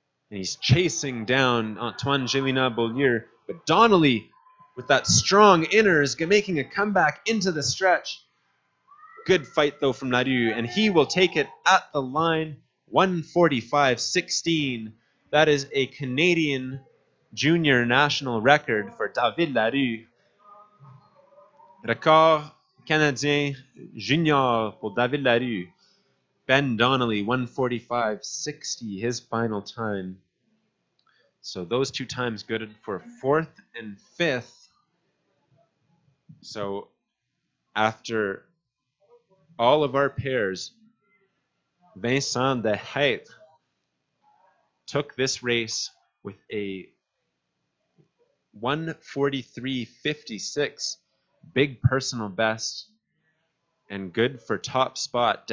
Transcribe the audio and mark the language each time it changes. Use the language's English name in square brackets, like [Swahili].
[English] And he's chasing down Antoine Jelena Beaulieu. But Donnelly, with that strong inner, is making a comeback into the stretch. Good fight, though, from Larue. And he will take it at the line, 1:45.16. That is a Canadian junior national record for David Larue. [French] Record canadien junior pour David Larue. [English] Ben Donnelly, 1:45.60, his final time. So those two times good for fourth and fifth. So after all of our pairs, Vincent Dekker took this race with a 1:43.56, big personal best, and good for top spot.